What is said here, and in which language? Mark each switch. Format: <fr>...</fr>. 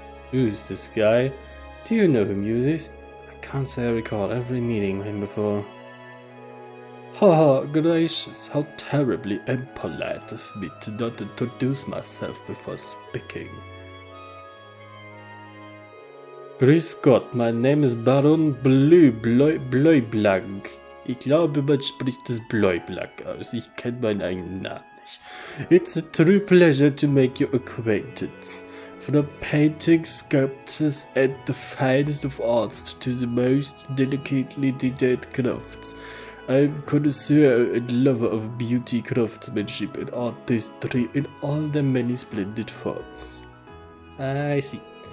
<en>Who's this guy? Do you know whom uses? Can't say I recall ever meeting with him before. Haha, gracious, how terribly impolite of me to not introduce myself before speaking.</en> <de>Grüß Gott, mein Name ist Baron Bleublank. Ich glaube, man spricht das Bleublank aus. Ich kenne meinen eigenen Namen nicht.</de> <en>It's a true pleasure to make your acquaintance. From painting, sculptures, and the finest of arts to the most delicately detailed crafts, I am a connoisseur and lover of beauty, craftsmanship, and artistry in all their many splendid forms. I see.</en>